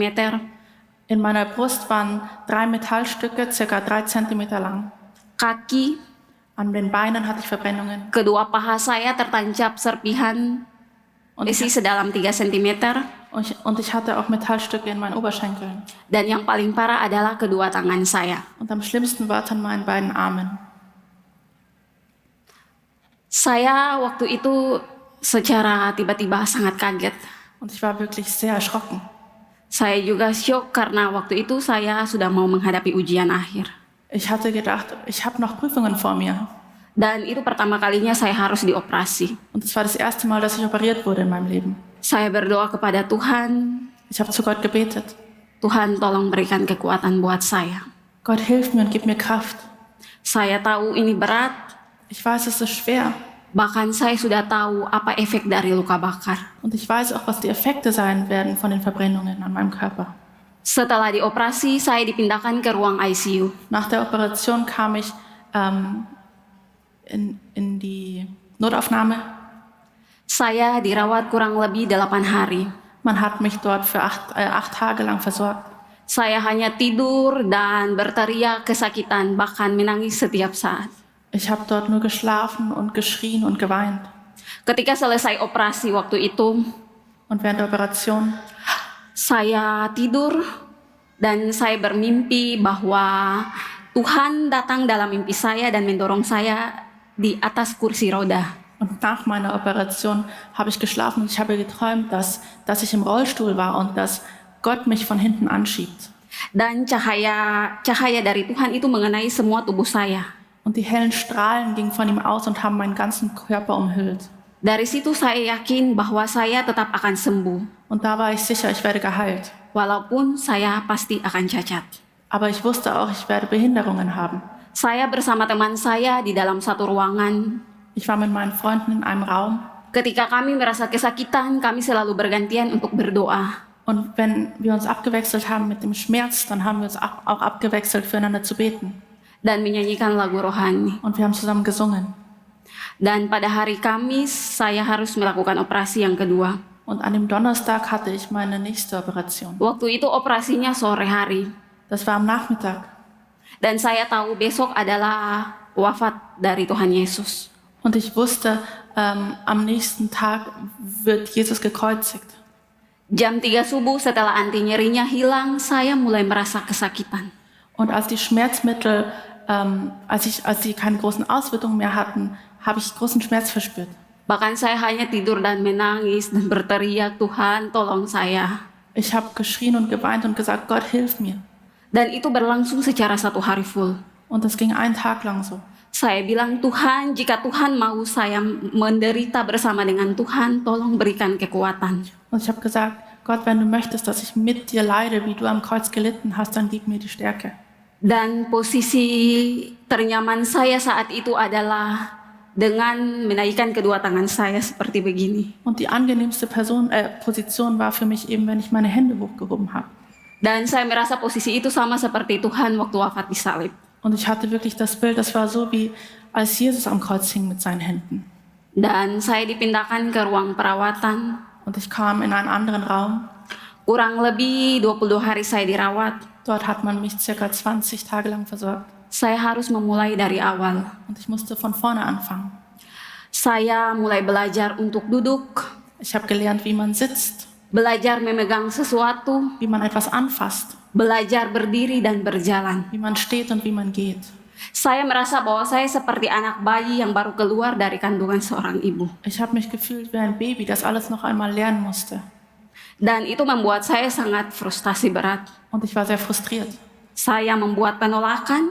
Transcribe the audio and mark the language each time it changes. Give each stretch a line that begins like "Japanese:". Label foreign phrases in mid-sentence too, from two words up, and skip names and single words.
German: In meiner Brust waren 3 Metallstücke, ca. 3 cm lang.
Indonesian: Kaki,
German: An den Beinen hatte ich Verbrennungen.
Indonesian: kedua paha saya tertancap serpihan
German: Und
Indonesian: besi
German: ich,
Indonesian: sedalam 3 cm.
German: und ich hatte auch Metallstücke in meinen Oberschenkeln.
Indonesian: Dan yang paling parah adalah kedua tangan saya.
German: Und am schlimmsten war es an meinen beiden Armen.
Indonesian: Saya waktu itu secara tiba-tiba sangat kaget.
German: Und ich war wirklich sehr erschrocken.
Indonesian: Saya juga syok karena waktu itu saya sudah mau menghadapi ujian akhir.
German: Ich hatte gedacht, ich habe noch Prüfungen vor mir.
Indonesian: Dan itu pertama kalinya saya harus dioperasi.
German: Und es war das erste Mal, dass ich operiert wurde in meinem Leben.
Indonesian: Saya berdoa kepada Tuhan,
German: Ich habe zu Gott gebetet.
Indonesian: Tuhan tolong berikan kekuatan buat saya.
German: Gott, hilf mir und gib mir Kraft.
Indonesian: Saya tahu ini berat,
German: Ich weiß, es ist schwer.
Indonesian: bahkan saya sudah tahu apa efek dari luka bakar.
German: Und ich weiß auch, was die Effekte sein werden von den Verbrennungen an meinem Körper.
Indonesian: Setelah dioperasi, saya dipindahkan ke ruang ICU.
German: Nach der Operation kam ich in die Notaufnahme.
Indonesian: Saya dirawat kurang lebih 8 hari.
German: Man hat mich dort für 8 Tage lang versorgt.
Indonesian: Saya hanya tidur dan berteriak kesakitan, bahkan menangis setiap saat.
German: Ich habe dort nur geschlafen und geschrien und geweint.
Indonesian: Ketika selesai operasi waktu itu,
German: Und während der Operation
Indonesian: saya tidur dan saya bermimpi bahwa Tuhan datang dalam mimpi saya dan mendorong saya di atas kursi roda.
German: und nach meiner Operation habe ich geschlafen und ich habe geträumt, dass ich im Rollstuhl war und dass Gott mich von hinten anschiebt.
Indonesian: Dan cahaya dari Tuhan itu mengenai semua tubuh saya.
German: Und die hellen Strahlen gingen von ihm aus und haben meinen ganzen Körper umhüllt.
Indonesian: Dari situ saya yakin bahwa saya tetap akan sembuh.
German: Und da war ich sicher, ich werde geheilt.
Indonesian: walaupun saya pasti akan cacat.
German: Aber ich wusste auch, ich werde Behinderungen haben.
Indonesian: Saya bersama teman saya di dalam satu ruangan.
German: Ich war mit meinen Freunden in einem Raum.
Indonesian: Ketika kami merasa kesakitan, kami selalu bergantian untuk berdoa.
German: Und wenn wir uns abgewechselt haben mit dem Schmerz, dann haben wir uns auch abgewechselt, füreinander zu beten.
Indonesian: Dan menyanyikan lagu rohani.
German: Und wir haben zusammen gesungen.
Indonesian: Dan pada hari Kamis, saya harus melakukan operasi yang kedua.
German: Und an dem Donnerstag hatte ich meine nächste Operation.
Indonesian: Waktu itu operasinya sore hari.
German: Das war am Nachmittag.
Indonesian: Dan saya tahu besok adalah wafat dari Tuhan Yesus.
German: Und ich wusste, am nächsten Tag wird Jesus gekreuzigt.
Indonesian: Jam 3 subuh setelah anti nyerinya hilang, saya mulai merasa kesakitan.
German: Und als die Schmerzmittel, als sie keine großen Auswirkungen mehr hatten, habe ich großen Schmerz verspürt.
Indonesian: Bahkan saya hanya tidur dan menangis dan berteriak, Tuhan tolong saya.
German: Ich habe geschrien und geweint und gesagt, Gott, hilf mir.
Indonesian: Dan itu berlangsung secara 1 hari full.
German: Und das ging einen Tag lang so.
Indonesian: Saya bilang, Tuhan, jika Tuhan mau saya menderita bersama dengan Tuhan, tolong berikan kekuatan.
German: Und ich habe gesagt, Gott, wenn du möchtest, dass ich mit dir leide, wie du am Kreuz gelitten hast, dann gib mir die Stärke.
Indonesian: Dan posisi ternyaman saya saat itu adalah dengan menaikkan kedua tangan saya seperti begini.
German: Und die angenehmste Position war für mich eben, wenn ich meine Hände hochgehoben habe.
Indonesian: Dan saya merasa posisi itu sama seperti Tuhan waktu wafat di salib.
German: Und ich hatte wirklich das Bild, das war so wie als Jesus am Kreuz hing mit seinen Händen.
Indonesian: Dan saya dipindahkan ke ruang perawatan.
German: Und ich kam in einen anderen Raum.
Indonesian: Kurang lebih 22 hari saya dirawat.
German: Dort hat man mich circa 20 Tage lang versorgt.
Indonesian: Saya harus memulai dari awal.
German: Und ich musste von vorne anfangen.
Indonesian: Saya mulai belajar untuk duduk,
German: Ich habe gelernt, wie man sitzt,
Indonesian: belajar memegang sesuatu,
German: wie man etwas anfasst,
Indonesian: belajar berdiri dan berjalan.
German: wie man steht und wie man geht.
Indonesian: Saya merasa bahwa saya seperti anak bayi yang baru keluar dari kandungan seorang ibu.
German: Ich habe mich gefühlt wie ein Baby, das alles noch einmal lernen musste.
Indonesian: Dan itu membuat saya sangat frustasi berat.
German: Und ich war sehr frustriert.
Indonesian: Saya membuat penolakan.